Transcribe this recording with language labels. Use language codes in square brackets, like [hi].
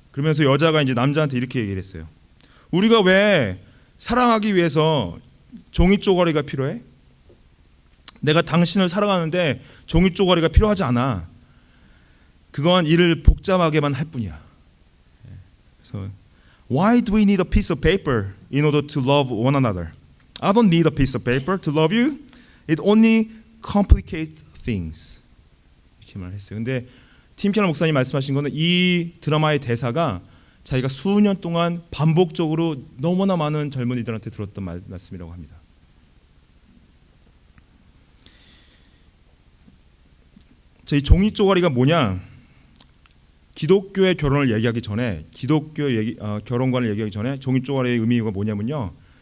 [ko] 그러면서 여자가 이제 남자한테 이렇게 얘기를 했어요. 우리가 왜 사랑하기 위해서 종이 쪼가리가 필요해? 내가 당신을 사랑하는데 종이 쪼가리가 필요하지 않아. 그건 일을 복잡하게만 할 뿐이야. 그래서 [en] Why do we need a piece of paper in order to love one another? I don't need a piece of paper to love you. It only complicates things. [ko] 이렇게 말했어요. 근데 팀 켈러 목사님 말씀하신 거는 이 드라마의 대사가 자기가 수년 동안 반복적으로 너무나 많은 젊은이들한테 들었던 말씀이라고 합니다. 이 종이 쪼가리가 뭐냐? 기독교의 결혼을 얘기하기 전에 기독교 결혼관을 얘기하기 전에 종이 쪼가리의 의미가 뭐냐면요.